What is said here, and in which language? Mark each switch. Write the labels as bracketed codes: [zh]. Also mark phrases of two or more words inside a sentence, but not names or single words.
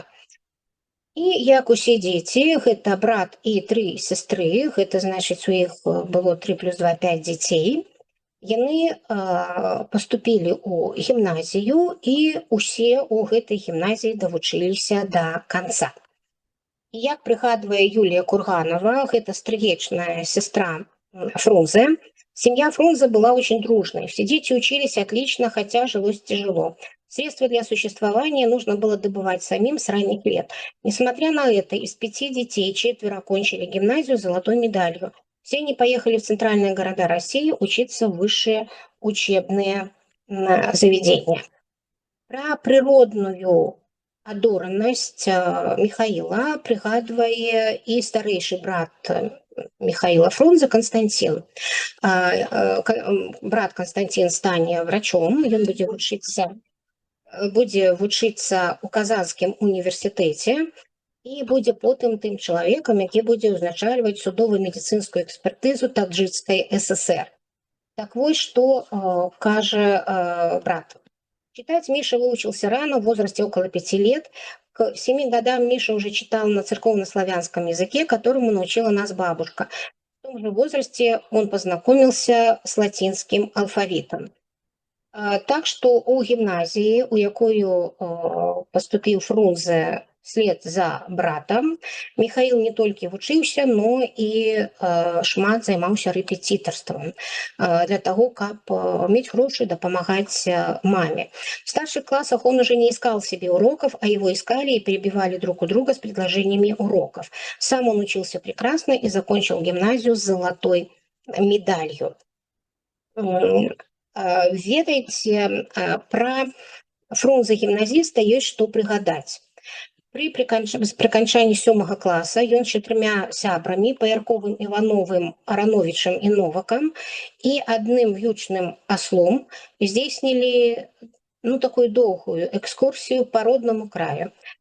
[be] І як усе дзеці, гэта брат і 3 сястры, гэта значыць у іх было 3 + 2 = 5 дзяцей. Яны паступілі ў гімназію і ўсе ў гэтай гімназіі давучыліся да канца. І як прыгадвае Юлія Курганова, гэта стрыечная сестра Фрунзе, [ru] семья Фрунзе была очень дружной. Все дети учились отлично, хотя жилось тяжело. Средства для существования нужно было добывать самим с ранних лет. Несмотря на это, из 5 детей 4 окончили гимназию с золотой медалью. Все они поехали в центральные города России учиться в высшие учебные заведения. [be] Про природную адоранасць Міхаіла прыгадвае і старэйшы брат Міхаіла Фрунзе Канстанцін. Брат Канстанцін стане врачом, ён будзе вучыцца ў Казанскім універсітэце і будзе потым тым чалавекам, які будзе ўзначальваць судова-медыцынскую экспертызу Таджикскай ССР. Так вось, што кажа брат. [ru] Читать Миша выучился рано, в возрасте около 5 лет. К 7 годам Миша уже читал на церковно-славянском языке, которому научила нас бабушка. В том же возрасте он познакомился с латинским алфавитом. [be] Так што ў гімназіі, у якую паступіў Фрунзе [ru] вслед за [be] братам, Міхаіл не толькі вучыўся, но і шмат займаўся рэпетытарствам для таго, каб мець грошы дапамагаць маме. [ru] В старших классах он уже не искал себе уроков, а его искали и перебивали друг у друга с предложениями уроков. Сам он учился прекрасно и закончил гимназию с золотой медалью. [be] Ведаеце, пра Фрунзе гімназіста ёсць што прыгадаць. Пры прыканчанні 7 класа ён з 4 сябрамі Паярковым, Івановым, Арановічам і Новакам і адным в'ючным аслом здзейснілі такую доўгую экскурсію па роднаму краю.